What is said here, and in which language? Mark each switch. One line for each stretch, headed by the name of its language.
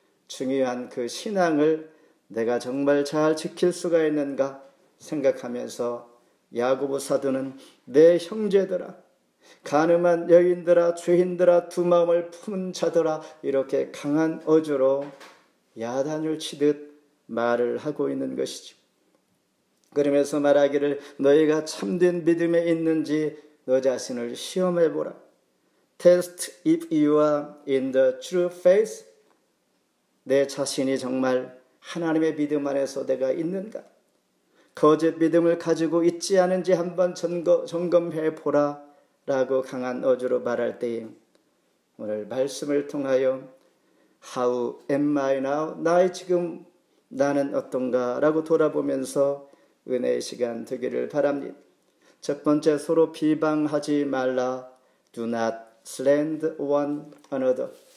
Korean: 중요한 그 신앙을 내가 정말 잘 지킬 수가 있는가 생각하면서 야고보 사도는 내 형제들아, 가늠한 여인들아, 죄인들아, 두 마음을 품은 자들아, 이렇게 강한 어조로 야단을 치듯 말을 하고 있는 것이죠. 그러면서 말하기를 너희가 참된 믿음에 있는지 너 자신을 시험해보라.
English: Test if you are in the true faith.
Korean: 내 자신이 정말 하나님의 믿음 안에서 내가 있는가? 거짓 믿음을 가지고 있지 않은지 한번 점검해보라 라고 강한 어조로 말할 때에 오늘 말씀을 통하여
English: How am I now?
Korean: 나는 어떤가? 라고 돌아보면서 은혜의 시간 되기를 바랍니다. 첫 번째, 서로 비방하지 말라.
English: Do not slander one another.